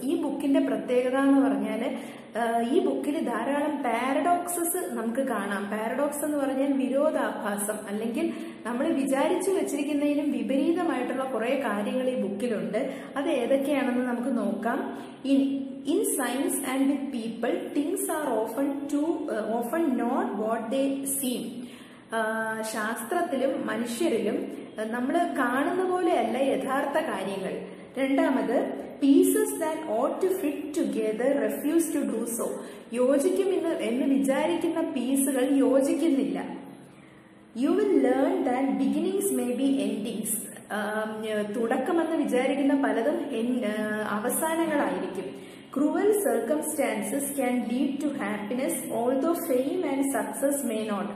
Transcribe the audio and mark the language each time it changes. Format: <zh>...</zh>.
<ml>ഈ ബുക്കിന്റെ പ്രത്യേകത എന്ന് പറഞ്ഞാൽ ഈ ബുക്കിൽ ധാരാളം പാരഡോക്സസ് നമുക്ക് കാണാം. പാരഡോക്സ് എന്ന് പറഞ്ഞാൽ വിരോധാഭാസം അല്ലെങ്കിൽ നമ്മൾ വിചാരിച്ചു വെച്ചിരിക്കുന്നതിനും വിപരീതമായിട്ടുള്ള കുറെ കാര്യങ്ങൾ ഈ ബുക്കിലുണ്ട്. അത് ഏതൊക്കെയാണെന്ന് നമുക്ക് നോക്കാം.</ml> <en>In science and with people, things are often not what they seem.</en> <ml>ശാസ്ത്രത്തിലും മനുഷ്യരിലും നമ്മൾ കാണുന്ന പോലെയല്ല യഥാർത്ഥ കാര്യങ്ങൾ.</ml> <en>രണ്ടാമത്, pieces that ought to fit together refuse to do so.</en> <ml>യോജിക്കുമെന്ന് വിചാരിക്കുന്ന പീസുകൾ യോജിക്കുന്നില്ല.</ml> <en>You will learn that beginnings may be endings.</en> <ml>തുടക്കമെന്ന് വിചാരിക്കുന്ന പലതും അവസാനങ്ങളായിരിക്കും.</ml> <en>Cruel circumstances can lead to happiness, although fame and success may not.</en>